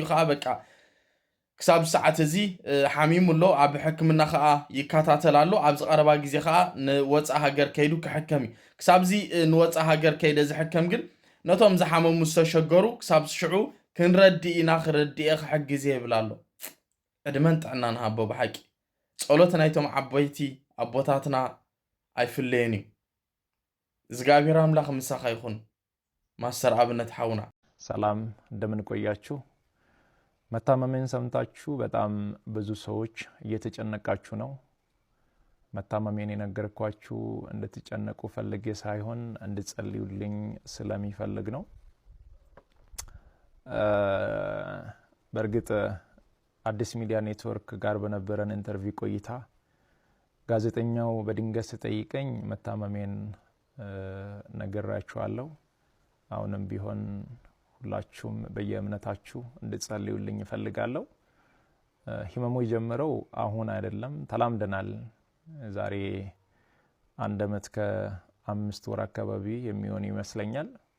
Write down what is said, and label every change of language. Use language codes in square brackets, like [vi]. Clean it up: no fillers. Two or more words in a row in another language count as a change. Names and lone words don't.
[ti] ከዓ በቃ ክሳብ ሰዓት እዚ ሓሚሙሎ ኣብ ሕክምና ከዓ ይከታተል ኣሎ ኣብዚ ቀረባ ግዜ ከዓ ንወፃ ሃገር ከይዱ ክሕከም እዩ ክሳብዚ ንወፃ ሃገር ከይደ ዝሕከም ግን ነቶም ዝሓመሙ ዝተሸገሩ ክሳብ ሽዑ ክንረዲ ኢና ክረዲኤ ክሕግዝ ይብል ኣሎ ዕድመን ጥዕና ንሃቦ ብሓቂ ጸሎት ናይቶም ዓበይቲ ኣቦታትና ኣይፍለየን እዩ እግዚአብሔር አምላክ ምሳኻ ይኹን ማስተር ኣብነት ሓውና [am] ሰላም እንደምን ቆያችሁ መታመሜን ሰምታችሁ በጣም ብዙ ሰዎች እየተጨነቃችሁ ነው። መታመሜን የነገርኳችሁ እንድትጨነቁ ፈልጌ ሳይሆን እንድትጸልዩልኝ ስለሚፈልግ ነው። በእርግጥ አዲስ ሚዲያ ኔትወርክ ጋር በነበረን ኢንተርቪው ቆይታ ጋዜጠኛው በድንገት ጠይቀኝ መታመሜን ነግራችኋለሁ። አሁንም ቢሆን ሁላችሁም በየእምነታችሁ እንድትጸልዩልኝ እፈልጋለሁ። ህመሙ የጀመረው አሁን አይደለም፣ ተላምደናል። ዛሬ 1 ዓመት ከ5 ወር አካባቢ የሚሆን ይመስለኛል።